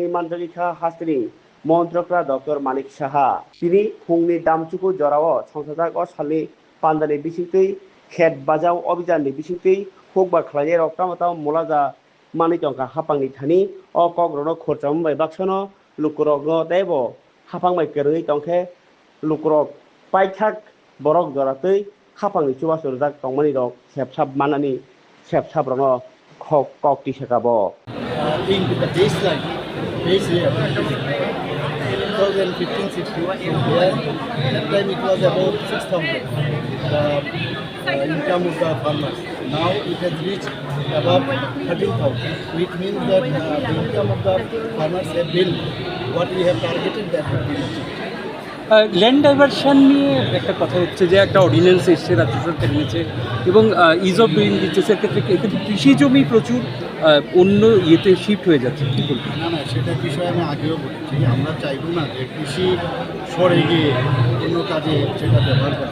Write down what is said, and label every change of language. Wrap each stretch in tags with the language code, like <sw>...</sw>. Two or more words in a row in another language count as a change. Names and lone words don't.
<trp>मानजगिखा हास्तिनि मन्त्रकरा डॉक्टर मानिक साहा तिनि फुंनि दामचुकु जराव संसाजाक सालनि पान्दानि बिसिंतै खेत बचाओ अभियान नि बिसिंतै हुकबा खलाये रक्तामताव मुलाजा मानितंका हापांनि थानि अ कग्रनो खरचाम बाय बाक्सनो लुकुरगनो देबो हापांबाय केरङै तंखे लुकुरक पाइथाक borok joratoi khapangni chubachu rijak tongmani rok sepsap manani sepsap rono kok tisakabo</trp> <en>In the baseline, base year, 2015-16, that time it was about 6,000 income of the farmers. Now it has reached above 13,000, which means that the income of the farmers have been what we have targeted, that would be achieved. land diversion</en> <bn>নিয়ে একটা কথা হচ্ছে যে একটা অর্ডিন্যান্স এসছে রাজ্য সরকার নিয়েছে এবং</bn> <en>ease of doing</en> <bn>দিচ্ছে সেক্ষেত্রে এক্ষেত্রে কৃষি জমি প্রচুর অন্য ইয়েতে শিফট হয়ে যাচ্ছে কী বলবেন? না সেটা বিষয়ে আমি আগেও বলেছি, আমরা চাইবো না যে কৃষি সরে গিয়ে অন্য কাজে সেটা ব্যবহার করে।</bn>